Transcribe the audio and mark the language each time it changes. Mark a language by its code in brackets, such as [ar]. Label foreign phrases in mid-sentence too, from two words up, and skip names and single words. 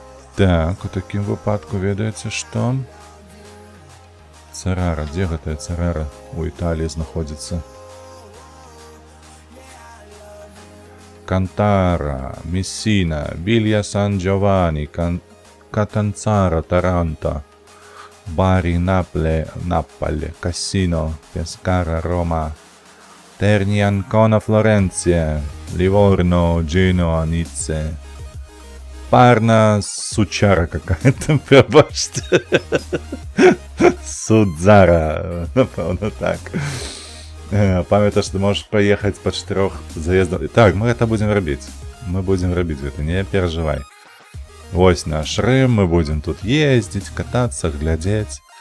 [be] Так, у такім выпадку ведаеце што? Церара, дзе гэтая Церара? У Італіі знаходзіцца. [ru] Кантара, Мессина, Вилья Сан-Джованни, Катанцаро, Таранто, Бари, Наполе, Кассино, Пескара, Рома, Терни, Анкона, Флоренция, Ливорно, Джино, Ницце, Парна, сучара какая-то, [uk] пробачте. Судзара, напевно так. Пам'ятаєш, ти можеш проїхати по 4 заїздах. Так, ми це будемо робити. Ми будемо робити це, не переживай. Ось наш Рим, ми будемо тут їздити, кататися, глядіти.